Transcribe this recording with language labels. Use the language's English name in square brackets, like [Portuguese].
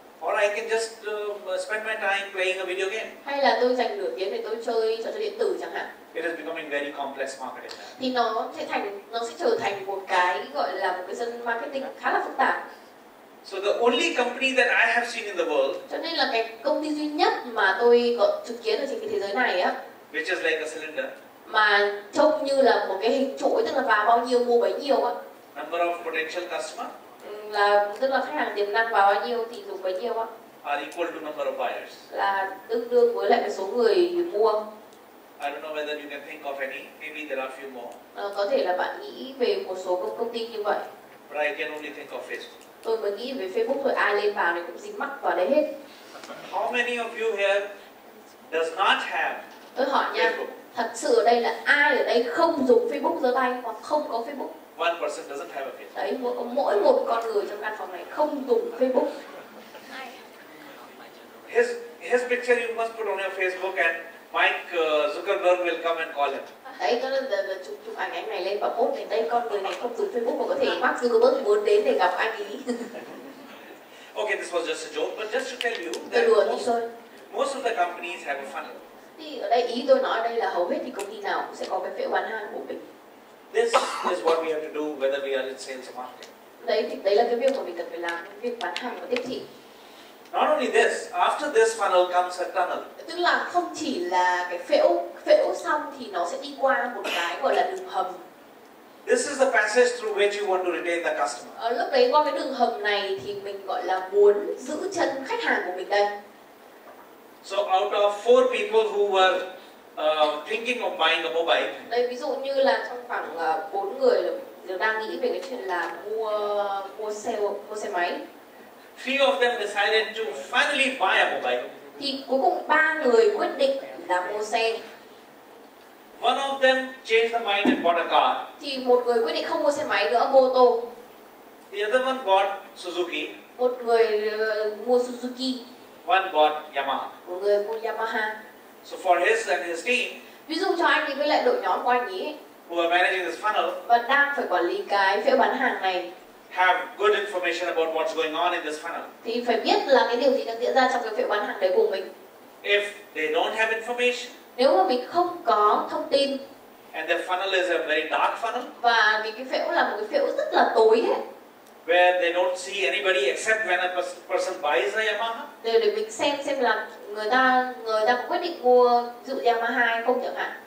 [English] Or I can just spend my time playing a video game. [Vietnamese] Hay là tôi dành nửa tiếng để tôi chơi trò chơi điện tử chẳng hạn. [English] It is becoming very complex marketing now. [Vietnamese] Thì nó sẽ trở thành một cái gọi là một cái sân marketing khá là phức tạp. [English] So the only company that I have seen in the world, [Vietnamese] Cho nên là cái công ty duy nhất mà tôi có chứng kiến ở trên cái thế giới này á, [English] which is like a cylinder, [Vietnamese] mà trông như là một cái hình chuỗi, tức là vào bao nhiêu mua bấy nhiêu á, [English] number of potential customer [Vietnamese] là tức là khách hàng tiềm năng vào bao nhiêu thì dùng bấy nhiêu á, [English] are equal to number of buyers. [Vietnamese] là tương đương với lại cái số người mua. [English] I don't know whether you can think of any. Maybe there are few more. [Vietnamese] Có thể là bạn nghĩ về một số công ty như vậy. [English] But I can only think of Facebook. [Vietnamese] Tôi mới nghĩ về Facebook thôi, ai lên vào thì cũng dính mắc vào đấy hết. [English] How many of you here does not have [Vietnamese] Tôi hỏi nha, [English] Facebook? [Vietnamese] thật sự ở đây là ai ở đây không dùng Facebook giơ tay hoặc không có Facebook? [English] One person doesn't have a Facebook. [Vietnamese] Đấy, mỗi một con người trong căn phòng này không dùng Facebook. [English] His picture you must put on your Facebook and Mike Zuckerberg will come and call him. [Vietnamese] Đấy, cho nên là chụp ảnh anh này lên và post này, đây con người này không dùng Facebook và có thể Mark Zuckerberg muốn đến để gặp anh ấy. [English] Okay, this was just a joke, but just to tell you [Vietnamese] Tôi [English] that [Vietnamese] đùa tí thôi. [English] most of the companies have a funnel. [Vietnamese] Thì ở đây ý tôi nói ở đây là hầu hết thì công ty nào cũng sẽ có cái phễu bán hàng của mình. [English] This is what we have to do whether we are in sales or marketing. [Vietnamese] Đấy là cái việc mà mình cần phải làm, cái việc bán hàng và tiếp thị. [English] Not only this, after this funnel comes a tunnel. [Vietnamese] Tức là không chỉ là cái phễu xong thì nó sẽ đi qua một cái gọi là đường hầm. [English] This is the passage through which you want to retain the customer. [Vietnamese] Lúc đấy qua cái đường hầm này thì mình gọi là muốn giữ chân khách hàng của mình đây. [English] So out of 4 people who were thinking of buying a mobile, [Vietnamese] Đây ví dụ như là trong khoảng 4 người đều đang nghĩ về cái chuyện là mua xe máy. [English] 3 of them decided to finally buy a mobile. [Vietnamese] Thì cuối cùng 3 người quyết định là mua xe. [English] One of them changed the mind and bought a car. [Vietnamese] Thì một người quyết định không mua xe máy nữa, mua ô tô. [English] The other one bought Suzuki. [Vietnamese] Một người mua Suzuki. [English] One bought Yamaha. [Vietnamese] Một người mua Yamaha. [English] So for his and his team, [Vietnamese] Ví dụ cho anh ấy với lại đội nhóm của anh ấy [English] who are managing this funnel, [Vietnamese] và đang phải quản lý cái phễu bán hàng này, [English] have good information about what's going on in this funnel. [Vietnamese] thì phải biết là cái điều gì đang diễn ra trong cái phễu bán hàng đấy của mình. [English] If they don't have information, [Vietnamese] Nếu mà mình không có thông tin [English] and their funnel is a very dark funnel, [Vietnamese] và vì cái phễu là một cái phễu rất là tối ấy, [English] where they don't see anybody except when a person buys a Yamaha, [Vietnamese] để mình xem là người ta có quyết định mua ví dụ Yamaha hay không chẳng hạn,